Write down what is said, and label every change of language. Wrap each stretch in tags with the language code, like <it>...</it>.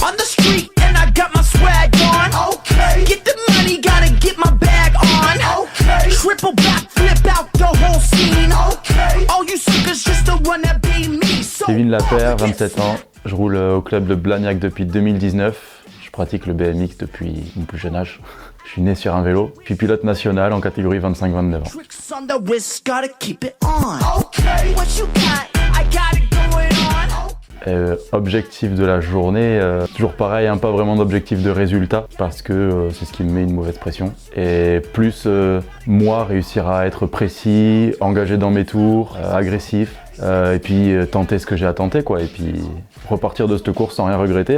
<en>On the street and I got my swag on. Okay. Get the money, gotta get my bag on. Okay. Triple back, flip out the whole scene. Okay. All you suckers just the one that be me. So</en> <fr>Kevin Lapère, 27 ans. Je roule au club de Blagnac depuis 2019. Je pratique le BMX depuis mon plus jeune âge. Je suis né sur un vélo. Je suis pilote national en catégorie 25-29 ans.</fr> <en>tricks on the wrist, gotta keep it on. Okay. What you got? I got it going on.</en> <fr>Objectif de la journée, toujours pareil, hein, pas vraiment d'objectif de résultat parce que c'est ce qui me met une mauvaise pression. Et plus moi réussir à être précis, engagé dans mes tours, agressif, et puis tenter ce que j'ai à tenter quoi. Et puis repartir de cette course sans rien regretter.</fr>